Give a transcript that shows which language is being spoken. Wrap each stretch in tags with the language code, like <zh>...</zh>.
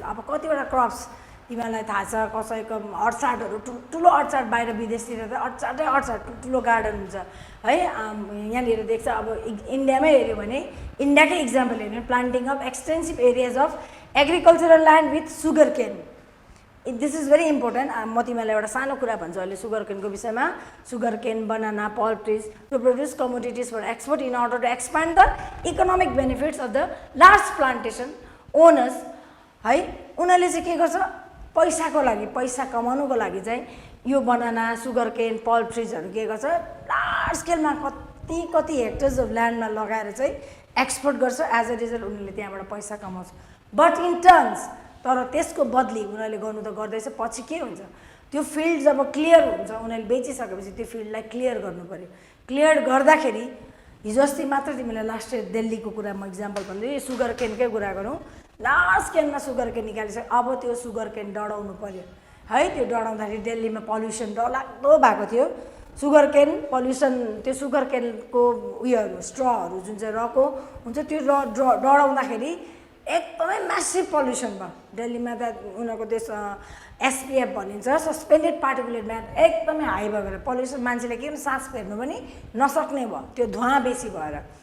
<ne>अब कतिवटा क्रप्स तिमीहरूलाई थाहा छ, कसैको अर्चार्डहरू ठुलो अर्चार्ड बाहिर विदेशतिर त अर्चार्ड ठुलो गार्डन हुन्छ है। यहाँनिर देख्छ, अब इन्डियामै हेऱ्यो भने इन्डियाकै इक्जाम्पल हेऱ्यो भने</ne> <en>Planting of extensive areas of agricultural land with sugar cane. This is very important.</en> <ne>म तिमीलाई एउटा सानो कुरा भन्छु अहिले सुगर केनको विषयमा।</ne> <en>Sugar cane, banana, pulp trees to produce commodities for export in order to expand the economic benefits of the large plantation owners है।</en> <ne>उनीहरूले चाहिँ के गर्छ, पैसाको लागि, पैसा कमाउनुको लागि चाहिँ यो बनाना, सुगर केन, पल्प ट्रिजहरू के गर्छ, लार्ज स्केलमा कति हेक्टर्स अफ ल्यान्डमा लगाएर चाहिँ एक्सपोर्ट गर्छ। एज अ रिजल्ट उनीहरूले त्यहाँबाट पैसा कमाउँछ।</ne> <en>but in terms,</en> <ne>तर त्यसको बदली उनीहरूले गर्नु त गर्दैछ, पछि के हुन्छ, त्यो फिल्ड जब क्लियर हुन्छ, उनीहरूले बेचिसकेपछि त्यो फिल्डलाई क्लियर गर्नु पऱ्यो। क्लियर गर्दाखेरि हिजो अस्ति मात्र तिमीलाई लास्ट इयर दिल्लीको कुरा म इक्जाम्पल भन्दै, यो सुगर केनकै कुरा गरौँ। लार्ज स्केलमा सुगर केन निकालिसक्यो, अब त्यो सुगर केन डढाउनु पऱ्यो है। त्यो डढाउँदाखेरि दिल्लीमा पल्युसन डरलाग्दो भएको थियो। सुगर केन पल्युसन, त्यो सुगर केनको उयोहरू स्ट्रहरू जुन चाहिँ रको हुन्छ त्यो डढाउँदाखेरि एकदमै म्यासिभ पल्युसन भयो दिल्लीमा। त उनीहरूको त्यो एसपिएफ भनिन्छ, सस्पेन्डेड पार्टिकुलेट म्याटर, एकदमै हाई भएर पल्युसन, मान्छेले के भने सास फेर्नु पनि नसक्ने भयो त्यो धुवा बेसी भएर।</ne>